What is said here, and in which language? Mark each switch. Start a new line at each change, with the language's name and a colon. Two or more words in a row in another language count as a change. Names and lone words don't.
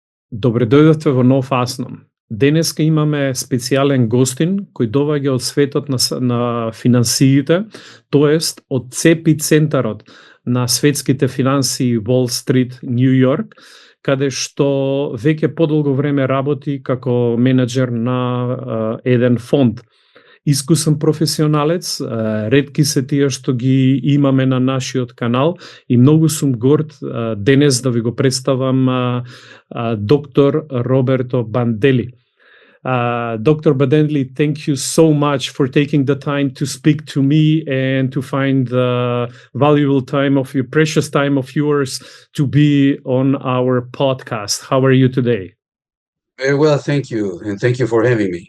Macedonian: Добредојдовте во нов Асном. Денеска имаме специјален гостин кој доаѓа од светот на финансиите, тоест од центарот на светските финансии Wall Street, Нью Йорк, каде што веќе подолго време работи како менеджер на еден фонд. Искусен професионалец, ретки се тие што ги имаме на нашиот канал и многу сум горд денес да ви го представам доктор Roberto Bandelli.
English: Dr. Bandelli, thank you so much for taking the time to speak to me and to find the valuable time of your precious time of yours to be on our podcast. How are you today? Very well, thank you, and thank you for having me.